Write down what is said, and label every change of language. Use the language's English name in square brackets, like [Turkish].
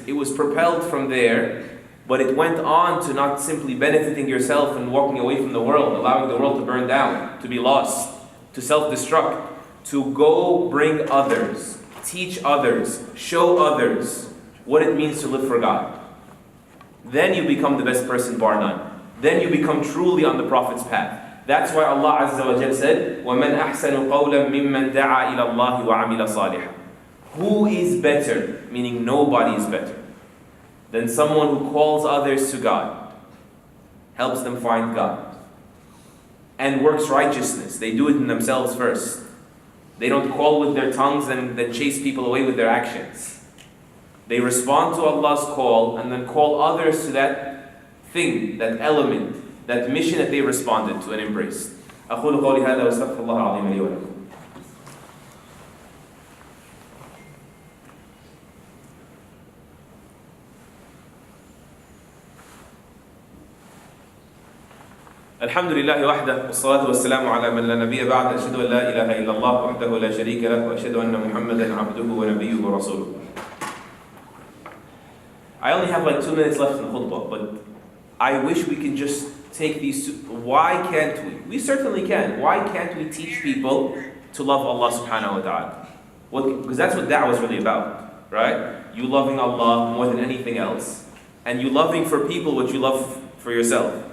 [English] It was propelled from there. But it went on to not simply benefiting yourself and walking away from the world, allowing the world to burn down, to be lost, to self-destruct, to go bring others, teach others, show others what it means to live for God. Then you become the best person, bar none. Then you become truly on the Prophet's path. That's why Allah Azza wa Jal said, [Arabic] وَمَنْ أَحْسَنُ قَوْلًا مِمَّنْ دَعَى إِلَى اللَّهِ وَعَمِلَ صَالِحًا. [English] Who is better, meaning nobody is better, than someone who calls others to God, helps them find God, and works righteousness. They do it in themselves first. They don't call with their tongues and then chase people away with their actions. They respond to Allah's call and then call others to that thing, that element, that mission that they responded to and embraced. [Arabic] أقول قولي هذا وأستغفر الله العظيم لي ولكم. الحمد لله وحده والصلاة والسلام على من لا نبي بعد أشهد أن لا إله إلا الله وحده لا شريك له وأشهد أن محمدا عبده ونبيه ورسوله. [English] I only have like 2 minutes left in the khutbah, but I wish we can just take these two. Why can't we? We certainly can. Why can't we teach people to love Allah [Arabic] subhanahu wa ta'ala? [English] Because that's what da'wah is really about, right? You loving Allah more than anything else, and you loving for people what you love for yourself.